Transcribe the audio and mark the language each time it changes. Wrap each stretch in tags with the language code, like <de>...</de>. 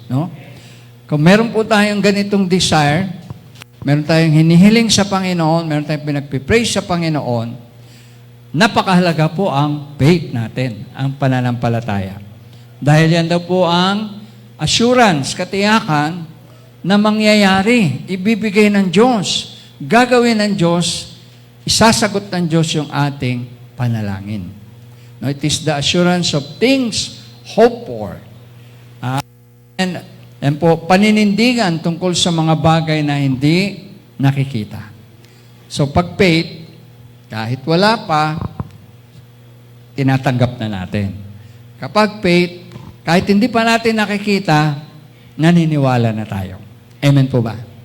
<tl>No? Kung meron po tayong ganitong desire, meron tayong hinihiling sa Panginoon, meron tayong pinagpipray sa Panginoon, napakahalaga po ang faith natin, ang pananampalataya. Dahil yan daw po ang assurance, katiyakan, na mangyayari, ibibigay ng Diyos, gagawin ng Diyos, isasagot ng Diyos yung ating panalangin.</tl> <en>No, it is the assurance of things hoped for.</en> <tl>And po, paninindigan tungkol sa mga bagay na hindi nakikita. So, pag faith, kahit wala pa, tinatanggap na natin. Kapag faith, kahit hindi pa natin nakikita, naniniwala na tayo. Amen po ba?</tl>